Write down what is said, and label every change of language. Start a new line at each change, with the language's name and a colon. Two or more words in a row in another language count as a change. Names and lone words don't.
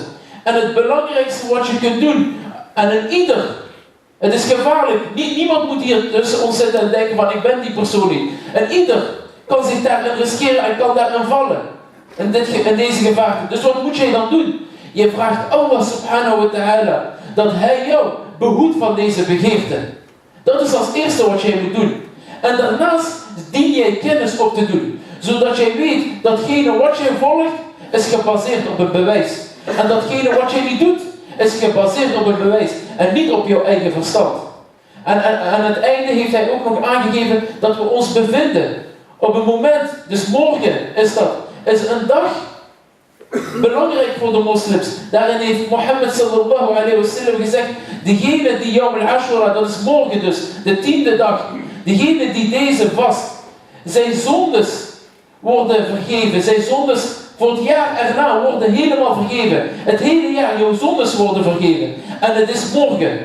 Dutch: En het belangrijkste wat je kunt doen, en in ieder, het is gevaarlijk, niemand moet hier tussen ons zitten en denken van ik ben die persoon niet. En ieder kan zich daarin riskeren en kan daarin vallen, in deze gevaarte. Dus wat moet jij dan doen? Je vraagt
Arabic: الله سبحانه وتعالى
Dutch: dat hij jou behoedt van deze begeerte. Dat is als eerste wat jij moet doen. En daarnaast dien jij kennis op te doen. Zodat jij weet, datgene wat jij volgt, is gebaseerd op een bewijs. En datgene wat jij niet doet, is gebaseerd op een bewijs. En niet op jouw eigen verstand. En aan het einde heeft hij ook nog aangegeven dat we ons bevinden. Op een moment, dus morgen is een dag belangrijk voor de moslims. Daarin heeft Mohammed
Arabic: صلى الله عليه وسلم
Dutch: gezegd, degene die
Arabic: يوم عاشوراء,
Dutch: dat is morgen dus, de 10e dag, degene die deze vast, zijn zondes worden vergeven, zijn zondes voor het jaar erna worden helemaal vergeven. Het hele jaar, jouw zondes worden vergeven. En het is morgen.